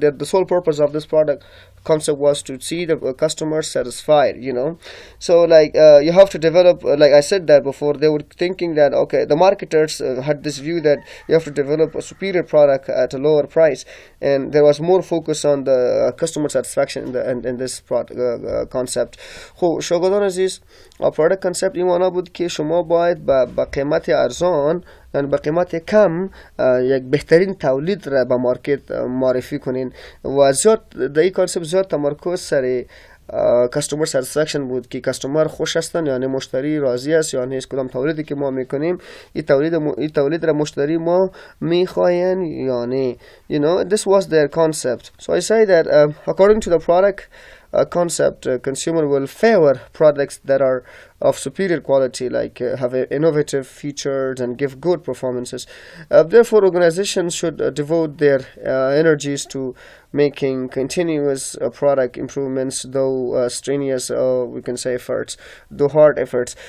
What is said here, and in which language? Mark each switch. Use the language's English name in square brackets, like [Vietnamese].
[English] The sole purpose of this product concept was to see the customer satisfied. So like you have to develop, like I said that before, they were thinking that okay, the marketers had this view that you have to develop a superior product at a lower price, and there was more focus on the customer satisfaction in this product concept. [Persian] خب شاگردان عزیز، product concept این معنا بود که شما باید با قیمت ارزان، یعنی با قیمت کم، یک بهترین تولید را به مارکت معرفی کنین و زیاد در این کانسپت زیاد تمرکز سر کستومر ساتیسفکشن بود که کستومر خوش هستن، یعنی مشتری راضی است، یعنی هیچ کدام تولیدی که ما میکنیم این تولید را مشتری ما میخواین، یعنی [English] this was their concept. So I say that according to the product concept, consumer will favor products that are of superior quality, like have innovative features and give good performances. Therefore, organizations should devote their energies to making continuous product improvements, though strenuous, we can say though hard efforts.